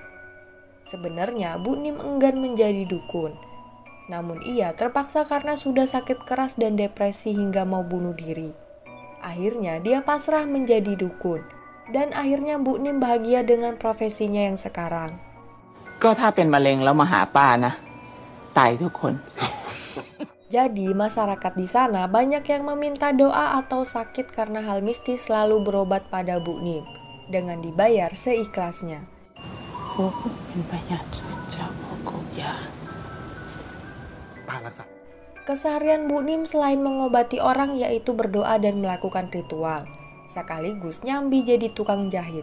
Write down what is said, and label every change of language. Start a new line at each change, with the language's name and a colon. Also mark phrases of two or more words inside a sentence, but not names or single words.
Indonesian: Sebenarnya Bu Nim enggan menjadi dukun. Namun ia terpaksa karena sudah sakit keras dan depresi hingga mau bunuh diri. Akhirnya dia pasrah menjadi dukun. Dan akhirnya Bu Nim bahagia dengan profesinya yang sekarang.
Thai: ก็ถ้าเป็นมะเร็งแล้วมาหาป้านะตายทุกคน
Indonesian: Jadi masyarakat di sana banyak yang meminta doa atau sakit karena hal mistis selalu berobat pada Bu Nim dengan dibayar seikhlasnya. Keseharian Bu Nim selain mengobati orang yaitu berdoa dan melakukan ritual, sekaligus nyambi jadi tukang jahit.